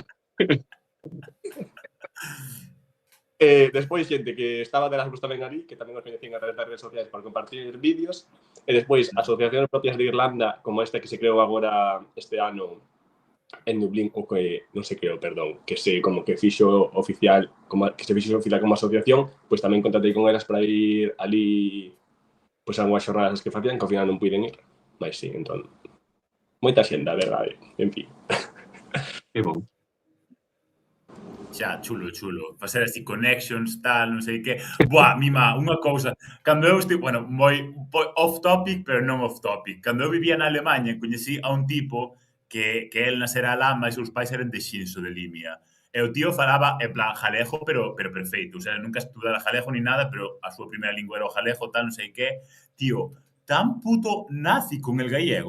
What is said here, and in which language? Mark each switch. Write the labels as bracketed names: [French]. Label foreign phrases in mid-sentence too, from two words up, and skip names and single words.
[Galician] Despois, xente que estaba de Erasmus tamén ali, que tamén os coñecín a través das redes sociais para compartir vídeos, e despois asociacións propias de Irlanda, como esta que se creou agora este ano en Dublín, ou que non se creou, perdón, que se como que fixo oficial como asociación, pois tamén contactei con elas para ir ali pois algunhas xornadas que facían, que ao final non puiden ir, mas sí, entón moita xente, a verdade, en fin. Que bom. Xa, chulo. Facer así connections, tal, non sei que. Buah, mima, unha cousa. Cando eu estive, bueno, moi [English] off topic, [Galician] pero non [English] off topic. [Galician] Cando eu vivía na Alemanha, coñecí a un tipo que el nasera alá, mas os pais eran de Xinso, de Limia. E o tío falaba, en plan, jalego, pero perfeito. O sea, nunca estudara jalego ni nada, pero a súa primeira lingua era o jalego, tal, non sei que. [Spanish] Tío, tan puto nazi con el gallego.